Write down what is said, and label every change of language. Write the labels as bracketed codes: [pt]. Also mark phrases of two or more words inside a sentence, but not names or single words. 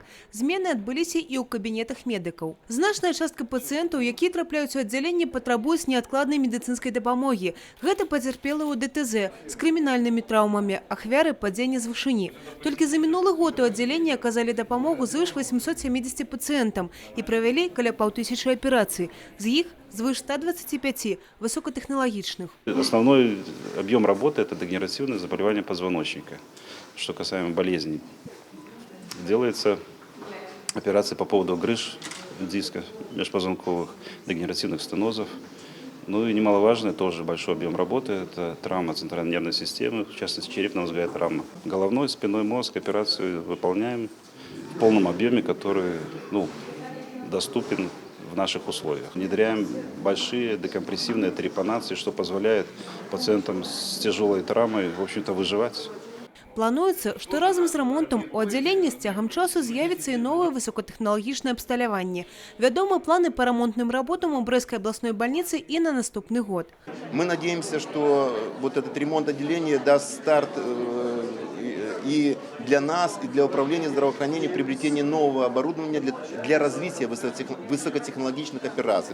[be] Змены адбыліся і ў кабінетах медыкаў. Значная частка пацыентаў, якія трапляюць у аддзяленне, патрабуюць неадкладнай медыцынскай дапамогі. Гэта пацярпелыя ў ДТЗ з крымінальнымі траўмамі, ахвяры падзення з вышыні. Толькі за мінулы год у аддзяленні оказали допомогу звыш 870 [ru] пациентам и провели [be] каля 5000 операций. З их звыш 125 высокотехнологичных. [ru] Основной объем работы – это дегенеративные заболевания позвоночника. Что касаемо болезней, делается операция по поводу грыж диска межпозвонковых, дегенеративных стенозов. Ну и немаловажный тоже большой объем работы – это травма центральной нервной системы, в частности черепно-мозговая травма. Головной, спинной мозг операцию выполняем в полном объеме, который доступен в наших условиях. Внедряем большие декомпрессивные трепанации, что позволяет пациентам с тяжелой травмой, в общем-то, выживать. [be] Плануецца, што разам з рамонтам у аддзяленні з цягам часу з'явіцца і новае высокатэхналагічнае абсталяванне. Вядомы планы [ru] по ремонтным работам у Брестской областной больницы и на наступный год. Мы надеемся, что вот этот ремонт отделения даст старт и для нас, и для управления здравоохранением приобретение нового оборудования для развития высокотехнологичных операций.